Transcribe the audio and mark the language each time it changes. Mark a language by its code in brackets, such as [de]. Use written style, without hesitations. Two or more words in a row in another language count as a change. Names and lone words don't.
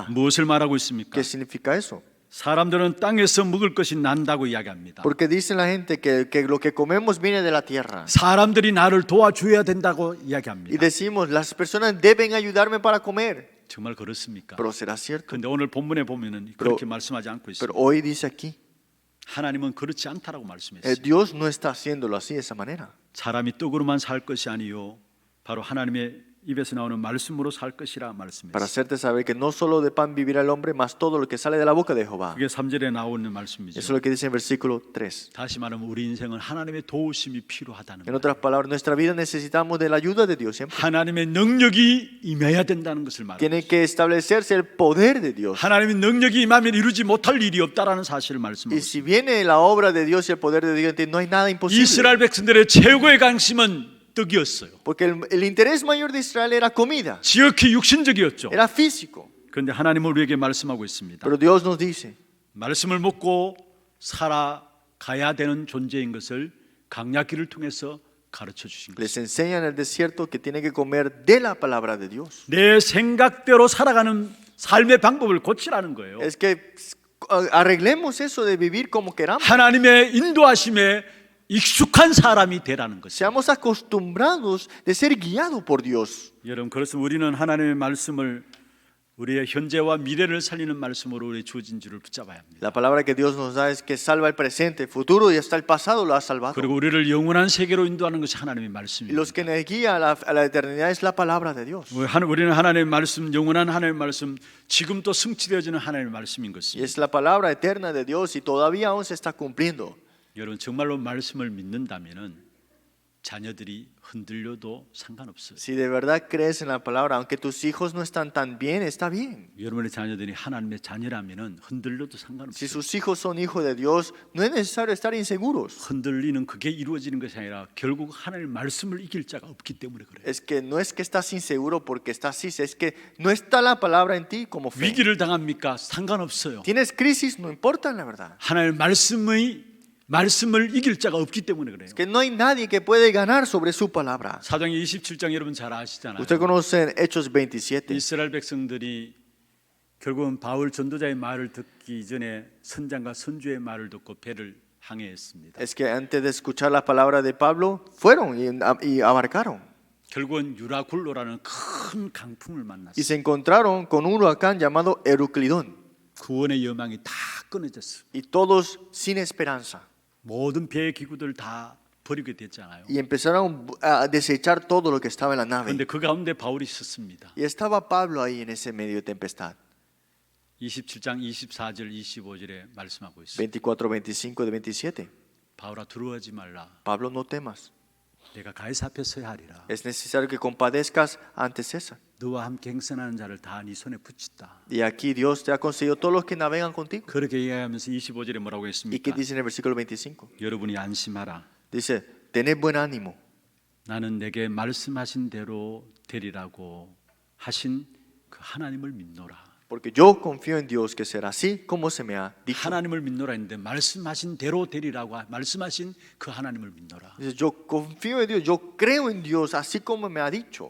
[ko] 무엇을 말하고 있습니까? [es] ¿Qué significa eso? [ko] 사람들은 땅에서 먹을 것이 난다고 이야기합니다. [es] Porque dice la gente que lo que comemos viene de la tierra. [ko] 사람들이 나를 도와줘야 된다고 [es] Y [ko] 이야기합니다. [es] decimos, las personas deben ayudarme para comer. [ko] 정말 그렇습니까? [es] Pero será cierto. [ko] 그런데 오늘 본문에 보면은 그렇게 말씀하지 않고 [es] Pero [ko] 있습니다. [es] hoy dice aquí, [ko] 하나님은 그렇지 않다라고 말씀했어요. [es] Dios no está haciéndolo así de esa manera. [ko] 사람이 떡으로만 살 것이 아니요 바로 하나님의 입에서 나오는 말씀으로 살 것이라 [es] Para [ko] 말씀했어요. [es] hacerte saber que no solo de pan vivirá el hombre, mas todo lo que sale de la boca de Jehová. [ko] 그게 3절에 나오는 [es] Eso es [ko] 말씀이죠. [es] lo que dice en versículo 3. [ko] 다시 말하면 우리 인생은 하나님의 도우심이 필요하다는 [es] En [ko] 거예요. [es] otras palabras, nuestra vida necesitamos de la ayuda de Dios siempre. [ko] 하나님의 능력이 임해야 된다는 것을 말해요. [es] Tiene que establecerse el poder de Dios. [ko] 하나님의 능력이 임하면 이루지 못할 일이 없다라는 사실을 말씀하고 [es] Y [ko] 있어요. [es] si viene la obra de Dios y el poder de Dios, no hay nada imposible. [ko] 이스라엘 백성들의 최고의 관심은 떡이었어요. [es] Porque el interés mayor de Israel era comida, [ko] 지극히 육신적이었죠. [es] era físico. [ko] 그런데 하나님은 우리에게 말씀하고 있습니다. [es] Pero Dios nos dice [ko] 말씀을 먹고 살아가야 되는 존재인 것을 강약기를 통해서 가르쳐 주신 거예요. [es] les enseña en el desierto que tiene que comer de la palabra de Dios. [ko] 내 생각대로 살아가는 삶의 방법을 고치라는 거예요. [es] Es que arreglemos eso de vivir como queramos. [ko] 하나님의 인도하심에 익숙한 사람이 되라는 것이죠. [es] Seamos acostumbrados de ser guiados por Dios. [ko] 여러분, 그래서 우리는 하나님의 말씀을 우리의 현재와 미래를 살리는 말씀으로 우리 주어진 줄을 붙잡아야 합니다. [es] La palabra que Dios nos da es que salva el presente, el futuro y hasta el pasado lo ha salvado. [ko] 그리고 우리를 영원한 세계로 인도하는 것이 하나님의 [es] Y [ko] 말씀입니다. [es] los que nos guía a la eternidad es la palabra de Dios. [ko] 우리는 하나님의 말씀, 영원한 하나님의 말씀, 지금 또 성취되어지는 하나님의 말씀인 [es] Y [ko] 것입니다. [es] es la palabra eterna de Dios y todavía aún se está cumpliendo. [ko] 여러분, 정말로 말씀을 믿는다면은 자녀들이 흔들려도 상관없어요. [es] Si de verdad crees en la palabra, aunque tus hijos no están tan bien, está bien. [ko] 여러분의 자녀들이 하나님의 자녀라면은 흔들려도 [es] Si [ko] 상관없어요. [es] sus hijos son hijos de Dios, no es necesario estar inseguros. [ko] 흔들리는 그게 이루어지는 것이 아니라 결국 하나님의 말씀을 이길 자가 없기 때문에 그래요. [es] Es que no es que estás inseguro porque estás así, es que no está la palabra en ti como fe. [ko] 위기를 당합니까? 상관없어요. [es] Tienes crisis, no importa la verdad. [ko] 하나님의 말씀의 말씀을 이길 자가 없기 때문에 그래요. [es] Que no hay nadie que puede ganar sobre su palabra. [ko] 사도행 27장 여러분 잘 아시잖아요. [es] Usted conoce Hechos 27. [ko] 이스라엘 백성들이 결국은 바울 전도자의 말을 듣기 전에 선장과 선주의 말을 듣고 배를 항해했습니다. [es] Es que antes de escuchar las palabras de Pablo, fueron y abarcaron. [ko] 결국은 유라굴로라는 큰 강풍을 [es] Y [ko] 만났어요. [es] se encontraron con un huracán llamado Euclidón. [ko] 구원의 여망이 다 끊어졌어요. [es] Y todos sin esperanza. [ko] 모든 배 기구들 다 버리게 됐잖아요. [es] Y empezaron a desechar todo lo que estaba en la nave. [ko] 그런데 그 가운데 바울이 있었습니다. [es] Y estaba Pablo ahí en ese medio de tempestad. [ko] 27장 24절 25절에 말씀하고 있어요. [es] 24, 25 de 27. [ko] 바울아 두려워하지 말라. [es] Pablo, no temas. [ko] 내가 가이사 앞에 서야 하리라. [es] Es necesario que compadezcas ante César. [ko] 너와 함께 행선하는 자를 다 네 손에 붙였다. [es] Y aquí Dios te ha concedido todos los que navegan contigo. [ko] 그렇게 이야기하면서 25절에 뭐라고 [es] ¿Y [ko] 했습니까? [es] qué dice en el versículo 25? [ko] 여러분이 안심하라. [es] Dice, tened buen ánimo. [ko] 나는 내게 말씀하신 대로 되리라고 하신 그 하나님을 믿노라. [es] Porque yo confío en Dios que será así como se me ha dicho. [ko] 하나님을 믿노라 했는데 말씀하신 대로 되리라고 말씀하신 그 하나님을 믿노라. [es] Dice, yo confío en Dios, yo creo en Dios así como me ha dicho.